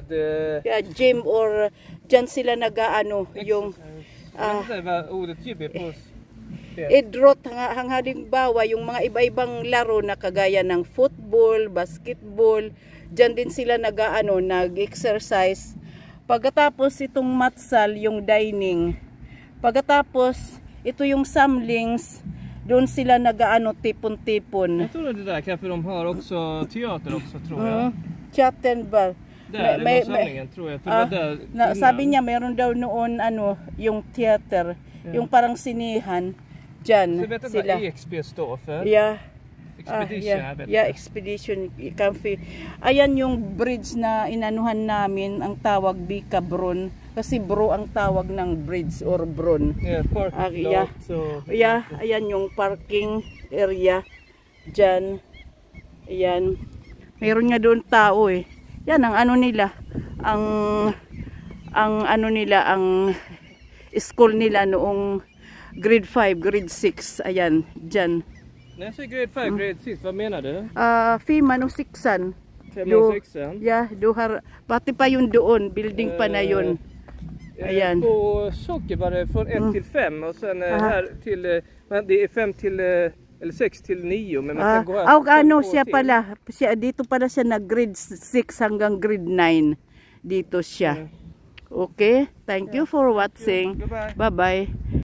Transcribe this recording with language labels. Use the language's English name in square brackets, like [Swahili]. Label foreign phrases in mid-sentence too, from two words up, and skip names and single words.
[English] gym or [Filipino] dyan sila yung idrot halimbawa yung mga iba-ibang laro na kagaya ng football, basketball, dyan din sila nag-exercise. Pagkatapos itong matsal, yung dining. Pagkatapos ito yung samlings. Doon sila tipon-tipon. [Swedish] Jag tror det där kanske de har också teater också tror jag. Teater. Där är samlingen tror jag. [Filipino] Sabi niya mayroon daw noon yung theater, yung parang sinihan diyan sila. [Swedish] EXP står för. [English] Yeah. Expedition. Expedition Cafe. [Filipino] Ayan yung bridge na inanuhan namin, ang tawag Bika Bron. Kasi bro ang tawag ng bridge or bron. [English] Yeah, parking lot. So, [Filipino] ayan yung parking area dyan. Ayan. Mayroon nga doon tao eh. Yan ang nila. Ang school nila noong [English] grade 5, grade 6. [Filipino] Ayan, dyan. [Swedish] När jag säger [English] grade 5, grade 6, [Swedish] vad menar du? Fiman o 6an. 5 och 6an? [English] Yeah, [Filipino] pati pa yun doon, building pa na yun. Ayan. [Swedish] På Socker var det från 1 till 5 och sen här till, det är 5 till, eller 6 till 9. Men man kan gå här [Filipino] siya pala, dito pala siya na [English] grade 6 [Filipino] hanggang [English] grade 9. [Filipino] Dito siya. [English] Okay, thank you for watching. Bye-bye.